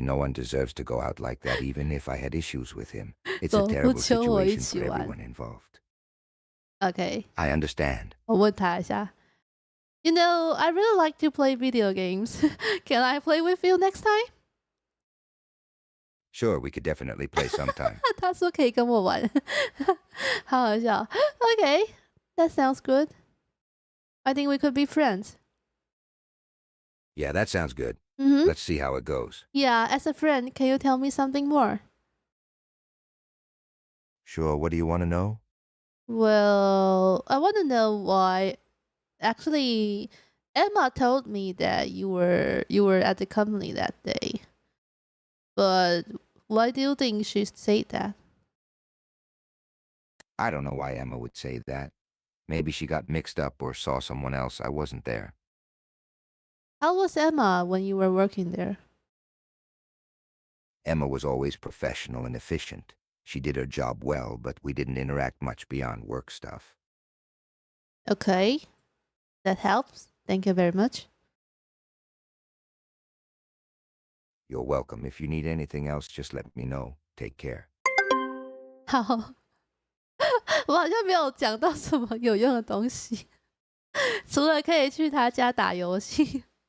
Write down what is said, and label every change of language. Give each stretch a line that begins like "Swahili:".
English: No one deserves to go out like that, even if I had issues with him. It's a terrible situation for everyone involved. Okay, I understand.
Chinese: 我问他一下。
English: You know, I really like to play video games. Can I play with you next time? Sure, we could definitely play sometime.
Chinese: 他说可以跟我玩，好好笑。
English: Okay, that sounds good. I think we could be friends. Yeah, that sounds good. Mm-hmm. Let's see how it goes. Yeah, as a friend, can you tell me something more? Sure, what do you want to know? Well, I want to know why. Actually, Emma told me that you were at the company that day. But why do you think she said that? I don't know why Emma would say that. Maybe she got mixed up or saw someone else. I wasn't there. How was Emma when you were working there? Emma was always professional and efficient. She did her job well, but we didn't interact much beyond work stuff. Okay, that helps. Thank you very much. You're welcome. If you need anything else, just let me know. Take care.
Chinese: 好，我好像没有讲到什么有用的东西，除了可以去他家打游戏。